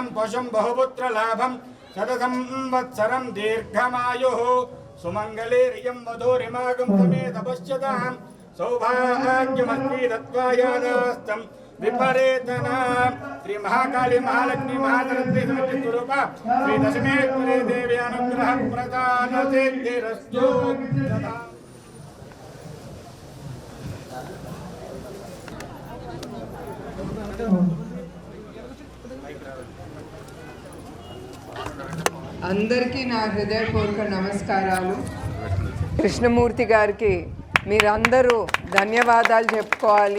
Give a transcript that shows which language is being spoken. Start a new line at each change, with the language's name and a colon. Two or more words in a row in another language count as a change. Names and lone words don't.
Sanskrit: पशुं बहुपुत्रलाभं शततं वत्सरं दीर्घमायुः सुमङ्गलेरियं वधूरिमागं समेत पश्यतां सौभाग्यमस्ति दत्त्वायादास्तं विपरेतना श्री महाकाली महालक्ष्मी महाधरत्री समिति स्वरूपा श्री दशमेश्वरी देवी अनुग्रह प्रदान सिद्धिरस्तु।
Telugu: అందరికీ నా హృదయపూర్వక నమస్కారాలు. కృష్ణమూర్తి గారికి మీరందరూ ధన్యవాదాలు చెప్పుకోవాలి.